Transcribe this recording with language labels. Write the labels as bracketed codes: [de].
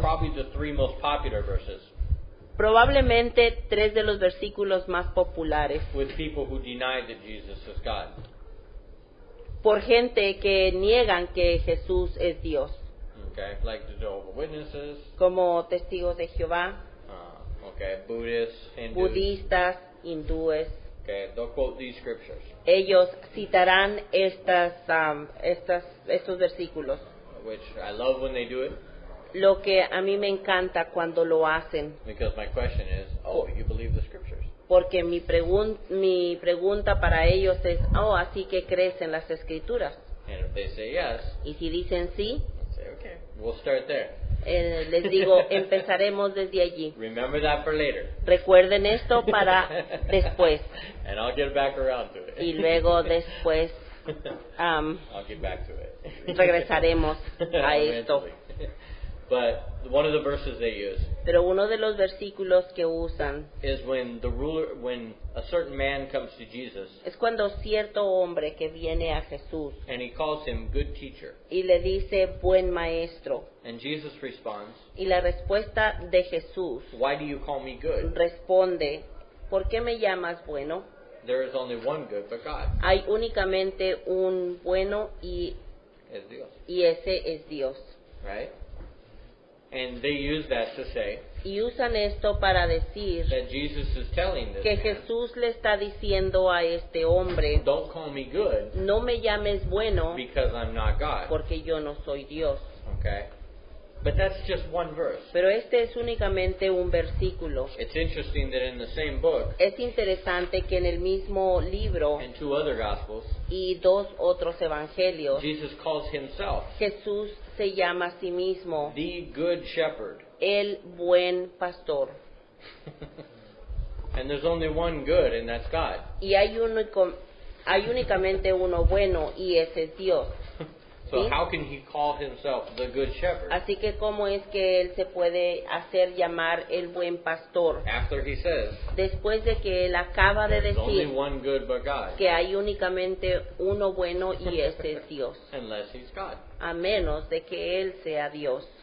[en] probably the 3 most popular verses, [es] probablemente 3 de los versículos más populares, [en] with people who deny that Jesus is God. [es] por gente que niegan que Jesús es Dios, [en] Okay, like the Jehovah's Witnesses, [es] como testigos de Jehová, [en] Buddhists, Hindus. [es] budistas, hindúes. [en] Okay, they'll quote these scriptures, [es] Ellos citarán estos versículos. [en] which I love when they do it, [es] Lo que a mí me encanta cuando lo hacen, [en] because my question is, you believe the scriptures? [es] porque mi pregunta para ellos es, así que crees en las Escrituras. [en] And if they say yes, [es] Y si dicen sí, [en] I'll say, okay, we'll start there. [es] les digo, empezaremos desde allí. [en] Remember that for later. [es] Recuerden esto para después. [en] And I'll get back around to it. [es] Y luego después [en] I'll get back to it. [es] regresaremos a esto. [en] Eventually. But one of the verses they use [es] Pero uno de los versículos que usan [en] is when a certain man comes to Jesus [es] es cuando cierto hombre que viene a Jesús [en] and he calls him good teacher. [es] y le dice buen maestro. [en] And Jesus responds, [es] Y la respuesta de Jesús [en] why do you call me good? [es] responde, ¿por qué me llamas bueno? [en] There is only one good but God, [es] Hay únicamente un bueno y [en] is Dios. [es] ese es Dios. [en] Right? And they use that to say [es] Y usan esto para decir [en] that Jesus is telling this [es] que [en] man, [es] Jesús le está diciendo a este hombre, [en] don't call me good [es] no me llames bueno [en] because I'm not God. [es] porque yo no soy Dios. [en] Okay? But that's just one verse. [es] Pero este es únicamente un versículo. [en] It's interesting that in the same book, [es] Es interesante que en el mismo libro [en] and 2 other Gospels, [es] y 2 otros evangelios, [en] Jesus calls himself [es] Jesús se llama a sí mismo [en] the Good Shepherd. [es] el buen pastor. [en] And there's only one good, and that's God. [es] Y hay únicamente uno bueno y ese es Dios. [en] So [es] ¿Sí? [en] how can he call himself the Good Shepherd [es] Así que cómo es que él se puede hacer llamar el buen pastor [en] after he says [es] después de que él acaba de [en] there's only [es] decir [en] one good but God, [es] que hay únicamente uno bueno y ese es Dios, [en] unless he's God? [es] a menos de que él sea Dios.